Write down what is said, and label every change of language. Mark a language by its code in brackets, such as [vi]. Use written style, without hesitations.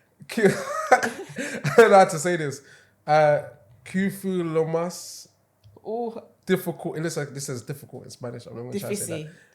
[en] I don't know how to say this. [es] ¿Qué fue lo más [en] difficult? It looks like this says difficult in Spanish. I'm not going to try to say that.